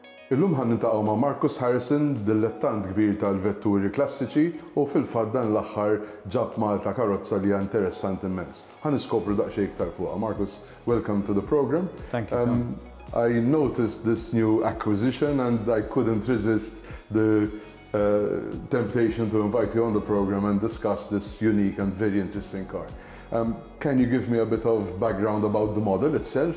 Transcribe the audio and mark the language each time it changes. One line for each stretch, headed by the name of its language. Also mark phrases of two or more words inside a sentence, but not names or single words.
Maltese: Illum ħan nintaqgħu ma' Marcus Harrison, dilettant kbir tal-vetturi klassiċi u fil-fatt dan l-aħħar ġab Malta karozza li hija interessanti immens. Ħan niskopru daqsxejn iktar fuqha.
English: Marcus, welcome to the program. Thank you, Tom. I noticed this new acquisition and I couldn't resist the temptation to invite you on the program and discuss this unique and very interesting car. Can you give me a bit of background about the model itself?